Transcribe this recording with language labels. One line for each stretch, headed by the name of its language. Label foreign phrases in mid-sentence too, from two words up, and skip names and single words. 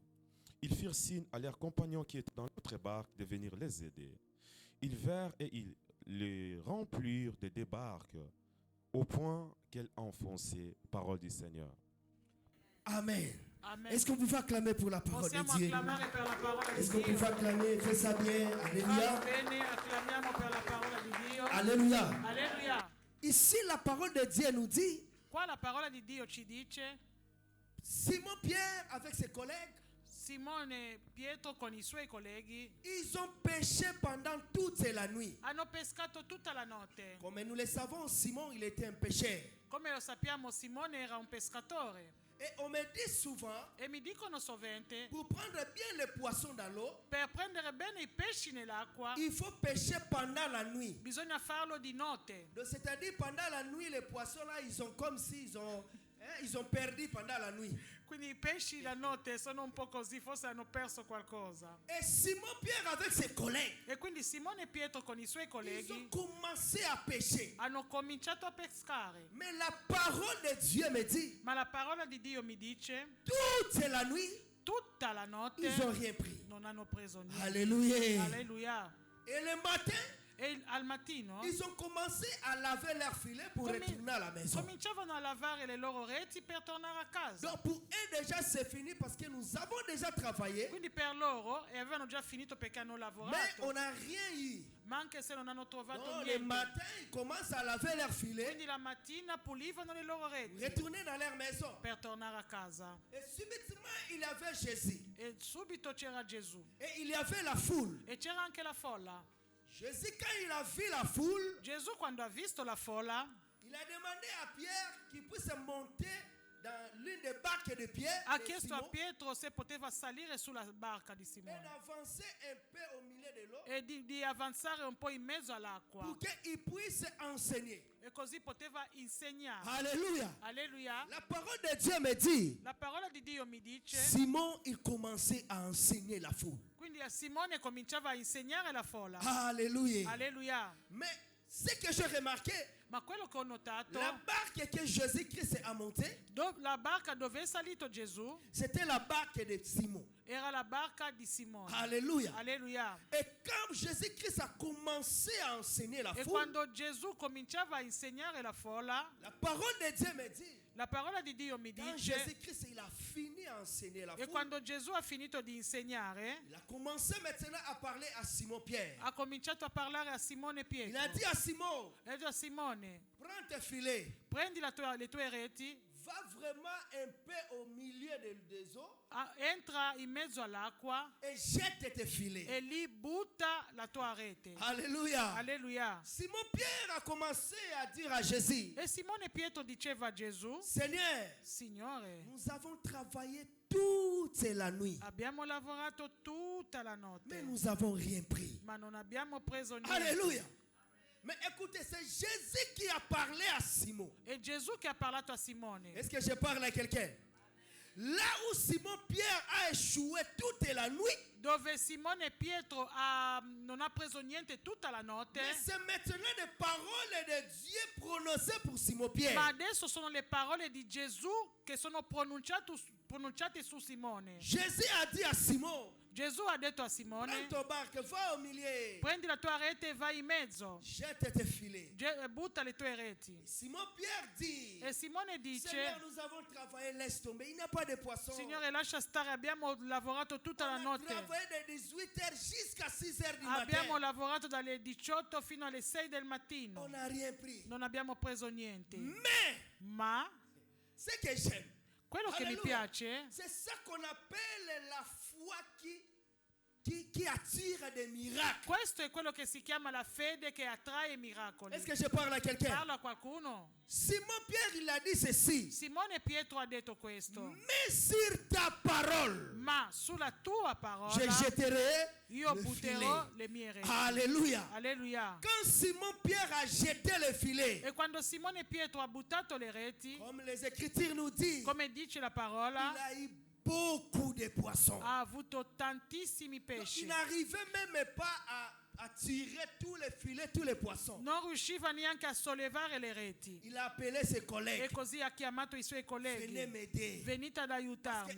French: Ils firent signe à leurs compagnons qui étaient dans l'autre barque de venir les aider. Ils vinrent et ils les remplirent de des barques au point qu'elles enfonçaient. Parole du Seigneur. Amen. Amen. Est-ce qu'on peut acclamer pour la parole
Italian: Possiamo
French: de Dieu?
Italian: acclamare per la parola di
French: Est-ce qu'on
Italian: Dio.
French: peut acclamer? Fais ça bien.
Italian: Va
French: Alléluia.
Italian: bene, acclamiamo per la parola di Dio.
French: Alléluia.
Italian: Alleluia.
French: Ici, la parole de Dieu nous dit,
Italian: Qua la parola di Dio ci dice:
French: Simon Pierre avec ses collègues,
Italian: Simone Pietro con i suoi colleghi
French: ils ont pêché pendant toute la nuit.
Italian: hanno pescato tutta la notte.
French: Comme nous le savons, Simon, il était un pêcheur.
Italian: Come lo sappiamo, Simone era un pescatore.
French: Et on me dit souvent,
Italian: E mi dicono sovente,
French: pour prendre bien les poissons dans l'eau,
Italian: per prendere bene i pesci nell'acqua
French: il faut pêcher pendant la nuit.
Italian: bisogna farlo di notte.
French: Donc, c'est-à-dire, pendant la nuit, les poissons là, ils sont comme s'ils ont, ils ont perdu pendant la nuit.
Italian: Quindi i pesci la notte sono un po' così, forse hanno perso qualcosa.
French: Et Simon Pierre avec ses collègues,
Italian: E quindi Simone Pietro con i suoi
French: ils
Italian: colleghi
French: ont commencé à pêcher.
Italian: hanno cominciato a pescare.
French: Mais la parole de Dieu me dit,
Italian: Ma la parola di Dio mi dice:
French: toute la nuit,
Italian: tutta la notte
French: ils n'ont rien pris.
Italian: non hanno preso niente.
French: Alléluia.
Italian: Alleluia.
French: Et le matin,
Italian: E al mattino
French: ils ont commencé à laver leurs filets pour retourner à la maison.
Italian: cominciavano a lavare le loro reti per tornare a casa.
French: Donc pour eux déjà c'est fini parce que nous avons déjà travaillé,
Italian: Quindi per loro, e avevano già finito perché hanno
French: mais
Italian: lavorato,
French: on n'a rien eu.
Italian: ma anche se non hanno trovato
French: Donc le
Italian: niente.
French: matin, ils commencent à laver leurs filets,
Italian: Quindi la mattina pulivano le loro reti
French: retourner dans leur maison.
Italian: per tornare a casa.
French: Et subitement, il y avait Jésus.
Italian: E subito c'era Gesù.
French: Et il y avait la foule.
Italian: E c'era anche la folla.
French: Jésus, quand il a vu la foule,
Italian: Gesù, quando ha visto la folla,
French: il a demandé à Pierre qu'il puisse monter dans l'une des barques de Pierre
Italian: ha
French: de
Italian: chiesto a
French: Simon,
Italian: Pietro se poteva salire sulla barca di
French: et
Italian: Simone
French: d'avancer un peu
Italian: e di avanzare un po' in mezzo all'acqua
French: pour qu'il puisse enseigner.
Italian: e così poteva insegnare.
French: Alléluia.
Italian: Alleluia.
French: La parole de Dieu me dit,
Italian: La parola di Dio mi dice,
French: Simon, il commençait à enseigner la foule.
Italian: quindi a Simone cominciava a insegnare la folla.
French: Alléluia.
Italian: Alleluia.
French: Mais ce que j'ai remarqué,
Italian: Ma quello che ho notato,
French: la barque que Jésus-Christ a montée,
Italian: la barca dove è salito Gesù
French: c'était la barque de Simon.
Italian: era la barca di Simone.
French: Alléluia.
Italian: Alleluia.
French: Et quand Jésus-Christ a commencé à enseigner la
Italian: E
French: foule,
Italian: quando Gesù cominciava a insegnare la folla,
French: la parole de Dieu me dit,
Italian: la parola di Dio mi
French: quand
Italian: dice,
French: Jésus-Christ il a fini à enseigner la
Italian: e
French: foule,
Italian: quando Gesù ha finito di insegnare,
French: il a commencé maintenant à parler à Simon Pierre.
Italian: ha cominciato a parlare a Simone
French: Il
Italian: Pietro.
French: a dit à Simon,
Italian: E ha detto a Simone,
French: prends tes filets,
Italian: prendi le tue reti,
French: va vraiment un peu au milieu des eaux
Italian: entra in mezzo all'acqua
French: et jette tes filets.
Italian: e lì butta la tua rete.
French: Alléluia.
Italian: Alleluia.
French: Simon Pierre a commencé à dire à Jésus,
Italian: E Simone Pietro diceva a Gesù,
French: Seigneur,
Italian: Signore,
French: nous avons travaillé toute la nuit,
Italian: abbiamo lavorato tutta la
French: mais
Italian: notte,
French: nous n'avons rien pris.
Italian: ma non abbiamo preso niente.
French: Alléluia. Mais écoutez, c'est Jésus qui a parlé à Simon.
Italian: E Gesù che ha parlato a Simone.
French: Est-ce que je parle à quelqu'un? Là où Simon Pierre a échoué toute la nuit,
Italian: Dove Simone Pietro non ha preso niente tutta la notte,
French: mais c'est maintenant les paroles de Dieu prononcées pour Simon Pierre.
Italian: ma adesso sono le parole di Gesù che sono pronunciate su Simone.
French: Jésus a dit à Simon,
Italian: Gesù ha detto a
French: prends
Italian: Simone,
French: ton barque, va au milieu,
Italian: prendi la tua rete e vai in mezzo,
French: jette tes filets.
Italian: butta le tue reti.
French: Simon Pierre dit,
Italian: E Simone dice,
French: Seigneur, nous avons travaillé, laisse tomber, il n'y a pas de poisson.
Italian: Signore, lascia stare, abbiamo lavorato tutta la
French: On a
Italian: notte.
French: travaillé de 18h jusqu'à 6h du
Italian: Abbiamo
French: matin.
Italian: lavorato dalle 18 fino alle 6 del mattino.
French: On n'a rien pris.
Italian: Non abbiamo preso niente.
French: Mais,
Italian: Ma
French: ce que j'aime,
Italian: quello che mi
French: Alléluia.
Italian: piace
French: c'est ça qu'on appelle la foi qui attire des miracles.
Italian: questo è quello che si chiama la fede che attrae miracoli.
French: Est-ce que je parle à quelqu'un?
Italian: Parlo a qualcuno?
French: Simon Pierre, il a dit ceci.
Italian: Simone Pietro ha detto questo.
French: Mais sur ta parole,
Italian: Ma sulla tua parola
French: je jetterai
Italian: io
French: le
Italian: butterò
French: filet.
Italian: le mie reti.
French: Alléluia.
Italian: Alleluia.
French: Quand Simon Pierre a jeté le filet,
Italian: E quando Simone Pietro ha buttato le reti,
French: comme les Écritures nous disent,
Italian: come dice la
French: il
Italian: parola,
French: a eu beaucoup de poissons.
Italian: ha avuto tantissimi
French: Donc,
Italian: pesci.
French: il n'arrivait même pas à tirer tous les filets, tous les poissons.
Italian: Non riusciva neanche a sollevare le reti.
French: Il a appelé ses
Italian: E
French: collègues.
Italian: così ha chiamato i suoi
French: Venez
Italian: colleghi.
French: m'aider.
Italian: Venite ad
French: Parce
Italian: aiutarmi.